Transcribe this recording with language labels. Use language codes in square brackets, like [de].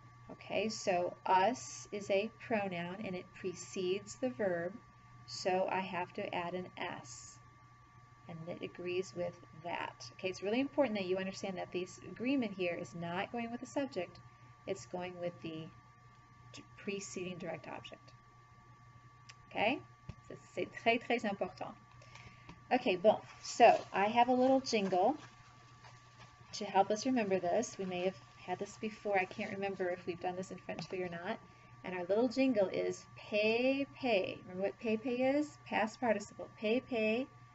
[en] Okay, so us is a pronoun and it precedes the verb, so I have to add an S, and it agrees with that. Okay, it's really important that you understand that this agreement here is not going with the subject, it's going with the preceding direct object. Okay, so [fr] c'est très très important. [en] Okay, bon, so I have a little jingle to help us remember this. We may have had this before. I can't remember if we've done this in French 3 or not. And our little jingle is pay, pay. Remember what pay, pay is? Past participle. Pay, pay.